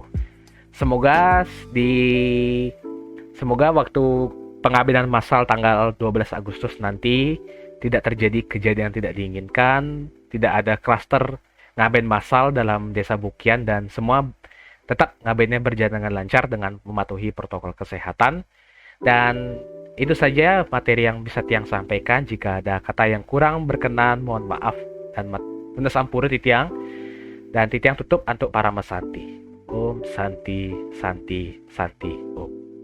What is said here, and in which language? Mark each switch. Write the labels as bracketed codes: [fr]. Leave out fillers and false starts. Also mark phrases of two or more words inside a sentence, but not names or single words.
[id] Semoga waktu pengambilan massal tanggal 12 Agustus nanti tidak terjadi kejadian tidak diinginkan, tidak ada klaster ngaben massal dalam desa Bukian, dan semua tetap ngabennya berjalan dengan lancar dengan mematuhi protokol kesehatan. Dan itu saja materi yang bisa Tiang sampaikan. Jika ada kata yang kurang berkenan, mohon maaf dan [ban] tunda sampura Tiang. [id] Dan Tiang tutup untuk para mesanti. [sa] ओम् शान्तिः शान्तिः शान्तिः ओम्.